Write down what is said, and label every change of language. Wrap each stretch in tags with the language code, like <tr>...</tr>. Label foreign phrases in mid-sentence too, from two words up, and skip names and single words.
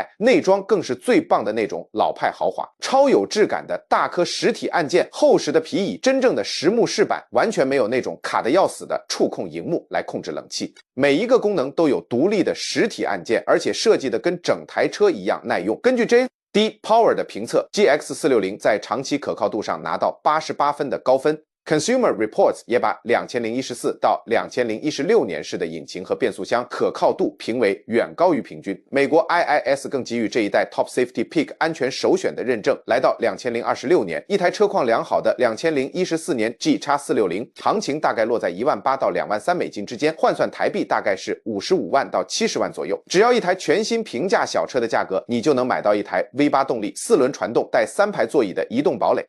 <zh>內裝更是最棒的那種老派豪華，超有質感的大顆實體按鍵，厚實的皮椅，真正的實木飾板，完全沒有那種卡得要死的觸控熒幕來控制冷氣。每一個功能都有獨立的實體按鍵，而且設計的跟整台車一樣耐用。根據 JD Power 的評測 ，GX460 在長期可靠度上拿到88分的高分。Consumer Reports 也把2014到2016年式的引擎和變速箱可靠度評為遠高於平均。美國 IIS 更給予這一代 Top Safety Pick 安全首選的認證。來到2026年，一台車況良好的2014年 GX460，行情大概落在18000到23000美金之間，換算台幣大概是55萬到70萬左右。只要一台全新平價小車的價格，你就能買到一台 V8 動力4輪傳動帶3排座椅的移動堡壘。</zh>